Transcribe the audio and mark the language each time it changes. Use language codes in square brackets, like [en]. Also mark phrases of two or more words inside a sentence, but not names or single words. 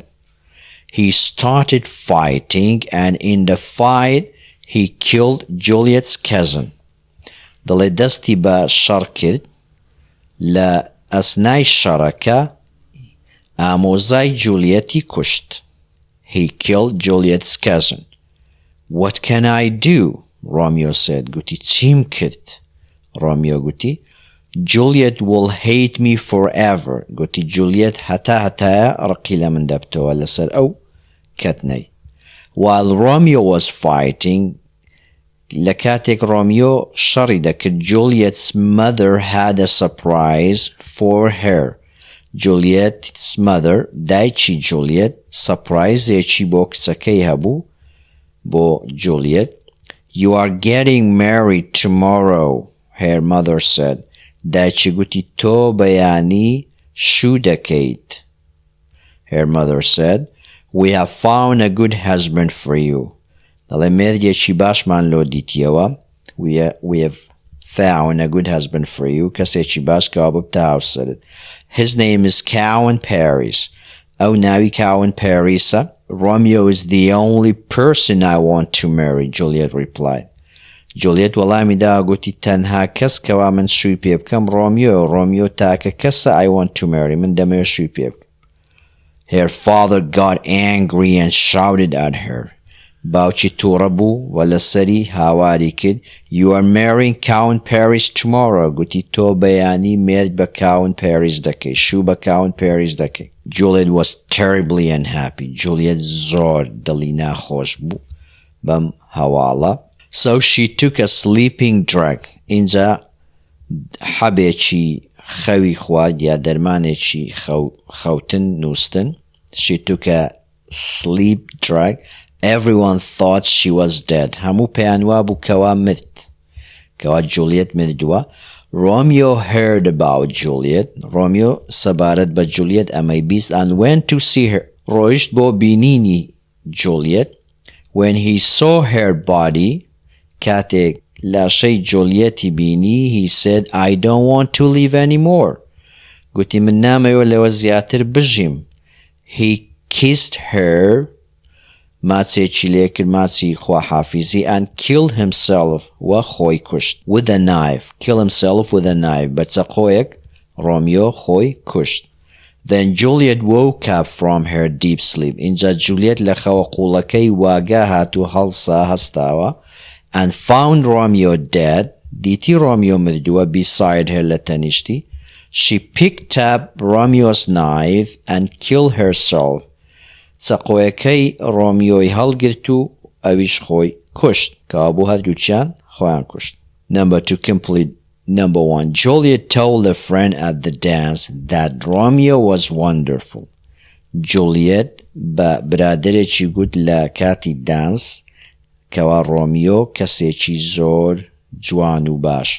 [en] He started fighting and in the fight he killed Juliet's cousin. [ckb] دەڵێ دەستی بە شەڕ کرد لە ئەسنای شەڕەکە ئامۆزای جولیەتی کوشت. [en] He killed Juliet's cousin. What can I do? Romeo said. [ckb] گوتی چیم کرد؟ ڕۆمیۆ گوتی [en] Juliet will hate me forever. [ckb] گوتی جولیەت هەتایە ڕقی لە من دەبتەوە لەسەر ئەو کەتنەی. [en] While Romeo was fighting, [ckb] لە کاتێک ڕۆمیۆ شەڕی دەکرد [en] Juliet's mother had a surprise for her. Juliet's mother, [ckb] دایکی جولیەت سەپرایزێکی بۆ کچەکەی هەبوو بۆ جولیەت. [en] You are getting married tomorrow, her mother said. [ckb] دایکی گوتی تۆ بەیانی شوو دەکەیت. [en] Her mother said, We have found a good husband for you. [ckb] دەڵێ مێردێکی باشمان لۆ دیتیەوە. [en] We have found a good husband for you. [ckb] کەسێکی باش کەوا ببتە هاوسەرت. [en] His name is Cowan Paris. [ckb] ئەو ناوی Cowan Parisە. [en] Romeo is the only person I want to marry, Juliet replied. [ckb] Juliet وەڵامی دا گوتی تەنها کەس کەوا من شووی پێ بکەم ڕۆمیۆ تاکە کەسە [en] I want to marry. [ckb] من دەمەوێت شووی پێ بکەم. [en] Her father got angry and shouted at her. [ckb] باوکی تووڕە بوو و لەسەری هاواری کرد. [en] You are marrying Cowan Paris tomorrow. [ckb] گوتی تۆ بەیانی مێرد بە Cowan Paris دەکەی. شوو بە Cowan Paris دەکەی. [en] Juliet was terribly unhappy. [ckb] Juliet زۆر دڵی ناخۆش بوو بەم هەواڵە. [en] So she took a sleeping drug. [ckb] اینجا حەبێکی خەوی خوارد یا دەرمانێکی خەوتن نووستن. [en] She took a sleep drug. Everyone thought she was dead. [ckb] هەموو پێیان وا بوو کەوا مرد. کەوا جولیەت مردووە. [en] Romeo heard about Juliet. [ckb] Romeo سەبارەت بە جولیەت ئەمەی بیست [en] and went to see her. [ckb] ڕۆیشت بۆ بینینی جولیەت. [en] When he saw her body, [ckb] کاتێک لاشەی جولیەتی بینی, [en] he said, I don't want to live anymore. [ckb] گوتی من نامەوێت لەوە زیاتر بژیم. [en] He kissed her, [ckb] ماچێکی لێ کرد ماچی خواحافیزی [en] and killed himself [ckb] و خۆی کوشت. [en] With a knife. Kill himself with a knife. [ckb] بە چەقۆیەک ڕۆمیۆ خۆی کوشت. [en] Then Juliet woke up from her deep sleep. [ckb] اینجا جولیت لخوا قولەکەی واگا هاتو هەڵسا هەستاوە [en] and found Romeo dead. [ckb] دیتی ڕۆمیۆ مردووە [en] beside her [ckb] لە تەنیشتی. [en] She picked up Romeo's knife and killed herself. [ckb] چەقۆیەکەی ڕۆمیۆی هەڵگرت و ئەویش خۆی کوشت. کەوابوو هەردووچیان خۆیان کوشت. [en] Number 2 complete. Number 1. Juliet told a friend at the dance that Romeo was wonderful. [ckb] Juliet بە برادرێکی گوت لە کاتی دانس کەوا ڕۆمیۆ کەسێکی زۆر جوان و باش.